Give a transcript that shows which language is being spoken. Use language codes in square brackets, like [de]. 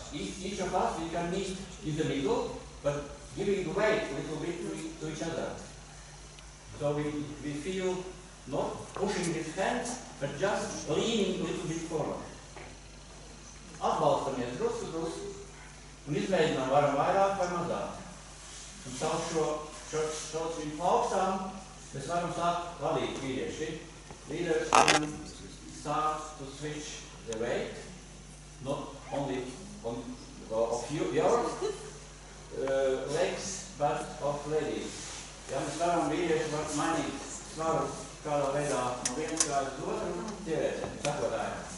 [en] Each of us, we can meet in the middle, but giving weight a little bit to each other. So we feel not pushing his hands, but just leaning a little bit forward. [lv] Atbalstamies drusku un izmēģinām varam vairāk vai mazāk. Un caur šo viņu plaukstām mēs varam sākt vadīt vīrieši. [en] Leaders can start to switch the weight, not only of your legs, but of ladies. [lv] Ja, mēs varam vīrieši mainīt svaru kādā veidā no vienas kājas uz otru sievietēm, sakotājiem.